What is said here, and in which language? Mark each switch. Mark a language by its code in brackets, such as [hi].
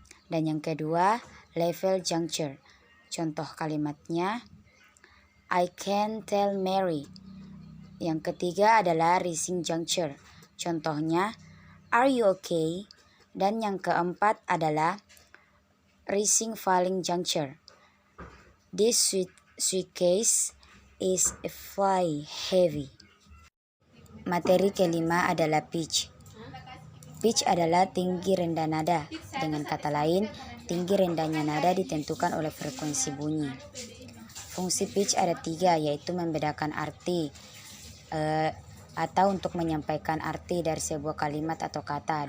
[id] Dan yang kedua level juncture. Contoh kalimatnya [en] I can tell Mary. [id] Yang ketiga adalah rising juncture. Contohnya [en] are you okay? [id] Dan yang keempat adalah rising falling juncture. [en] This suitcase is fly heavy. [id] Materi kelima adalah pitch. Pitch adalah tinggi rendah nada. Dengan kata lain, tinggi rendahnya nada ditentukan oleh frekuensi bunyi. Fungsi pitch ada 3, yaitu membedakan arti atau untuk menyampaikan arti dari sebuah kalimat atau kata.